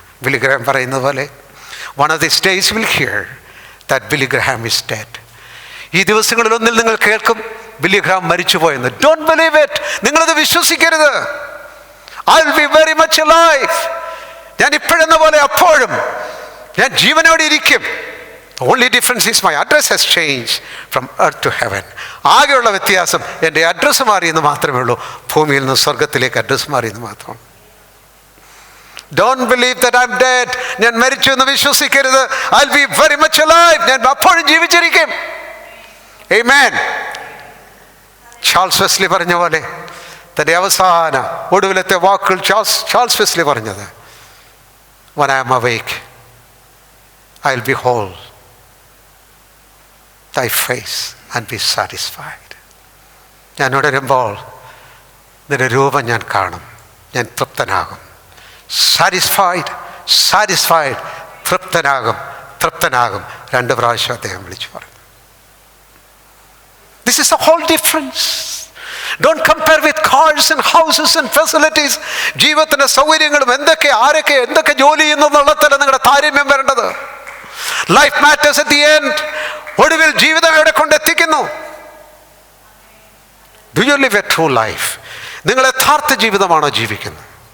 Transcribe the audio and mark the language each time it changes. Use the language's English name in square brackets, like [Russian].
[Malayalam] Billy Graham പറയുന്നത് പോലെ, [English] One of this days will hear that Billy Graham is dead. [Malayalam] ഈ ദിവസങ്ങളിലൊന്നിൽ നിങ്ങൾ കേൾക്കും Billy Graham മരിച്ചുപോയെന്ന്. [English] Don't believe it. [Malayalam] നിങ്ങളത് വിശ്വസിക്കരുത്. [English] I will be very much alive. [Malayalam] ഞാൻ ഇപ്പോഴെന്ന പോലെ അപ്പോഴും ഞാൻ ജീവനോടെ ഇരിക്കും. [English] The only difference is my address has changed from earth to heaven. [Malayalam] ആകെയുള്ള വ്യത്യാസം എൻ്റെ അഡ്രസ്സ് മാറിയെന്ന് മാത്രമേ ഉള്ളൂ. ഭൂമിയിൽ നിന്ന് സ്വർഗത്തിലേക്ക് അഡ്രസ്സ് മാറിയെന്ന് മാത്രം. [English] Don't believe that I'm dead. [Malayalam] ഞാൻ മരിച്ചു എന്ന് വിശ്വസിക്കരുത്. [English] I'll be very much alive. [Malayalam] ഞാൻ അപ്പോഴും ജീവിച്ചിരിക്കും. Amen. ചാൾസ് വെസ്ലി പറഞ്ഞ പോലെ തൻ്റെ അവസാന ഒടുവിലത്തെ വാക്കുകൾ ചാൾസ് വെസ്ലി പറഞ്ഞത്, [English] when I am awake, I'll behold thy face and be satisfied. [Malayalam] ഞാൻ ഉണരുമ്പോൾ നിന്റെ രൂപം ഞാൻ കാണും, ഞാൻ തൃപ്തനാകും. Satisfied, satisfied, തൃപ്തനാകും, തൃപ്തനാകും. 2 പ്രാവശ്യം അദ്ദേഹം വിളിച്ചു പറഞ്ഞു. [English] This is the whole difference. Don't compare with cars and houses and facilities. [Malayalam] ജീവിതത്തിൻ്റെ സൗകര്യങ്ങളും എന്തൊക്കെ ആരൊക്കെ എന്തൊക്കെ ജോലി ചെയ്യുന്നു എന്നുള്ളതല്ല നിങ്ങളുടെ താരതമ്യം വരേണ്ടത്. [English] Life matters at the end. [Malayalam] ഒടുവിൽ ജീവിതം എവിടെ കൊണ്ടെത്തിക്കുന്നു? [English] Do you live a true life? [Malayalam] നിങ്ങൾ യഥാർത്ഥ ജീവിതമാണോ ജീവിക്കുന്നത്?